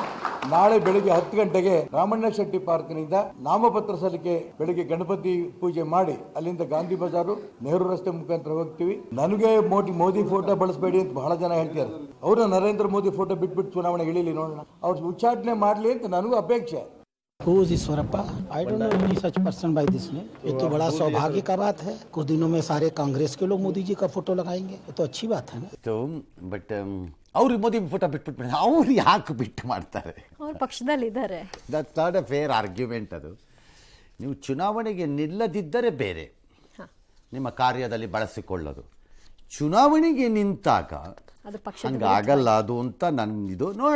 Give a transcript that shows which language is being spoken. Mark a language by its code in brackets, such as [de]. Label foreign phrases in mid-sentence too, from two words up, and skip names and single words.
[kn] ನಾಳೆ ಬೆಳಿಗ್ಗೆ 10 ಗಂಟೆಗೆ ರಾಮಣ್ಣ ಶೆಟ್ಟಿ ಪಾರ್ಕ್ನಿಂದ ನಾಮಪತ್ರ ಸಲ್ಲಿಕೆ, ಬೆಳಿಗ್ಗೆ ಗಣಪತಿ ಪೂಜೆ ಮಾಡಿ ಅಲ್ಲಿಂದ ಗಾಂಧಿ ಬಜಾರು, ನೆಹರು ರಸ್ತೆ ಮುಖಾಂತರ ಹೋಗ್ತೀವಿ. ನನಗೆ ಮೋದಿ ಫೋಟೋ ಬಳಸಬೇಡಿ ಅಂತ ಬಹಳ ಜನ ಹೇಳ್ತಾರೆ. ಅವರು ನರೇಂದ್ರ ಮೋದಿ ಫೋಟೋ ಬಿಟ್ಬಿಟ್ಟು ಚುನಾವಣೆಗೆ ಇಳಿಲಿ ನೋಡೋಣ, ಅವ್ರು ಉಚ್ಚಾಟನೆ ಮಾಡಲಿ ಅಂತ ನನಗೂ ಅಪೇಕ್ಷೆ. [en] Who is Ishwarappa? I don't know any such person by this name. [hi] ये तो बड़ा सौभाग्य का बात है. कुछ दिनों में सारे कांग्रेस के लोग मोदी जी का फोटो लगाएंगे. ये तो अच्छी बात है ना. [kn] तो बट ಅವ್ರು ಮೋದಿ ಫೋಟೋ ಬಿಟ್ಬಿಟ್ಟು ಅವ್ರು ಯಾಕೆ ಬಿಟ್ಟು ಮಾಡ್ತಾರೆ? ಅವ್ರ ಪಕ್ಷದಲ್ಲಿದ್ದಾರೆ. [en] that's not a fair argument. [kn] ಅದು ನೀವು ಚುನಾವಣೆಗೆ ನಿಲ್ಲದಿದ್ದರೆ ಬೇರೆ, ನಿಮ್ಮ ಕಾರ್ಯದಲ್ಲಿ ಬಳಸಿಕೊಳ್ಳೋದು. ಚುನಾವಣೆಗೆ ನಿಂತಾಗ ಹಂಗಾಗಲ್ಲ ಅದು ಅಂತ ಇದು ನೋಡೋಣ.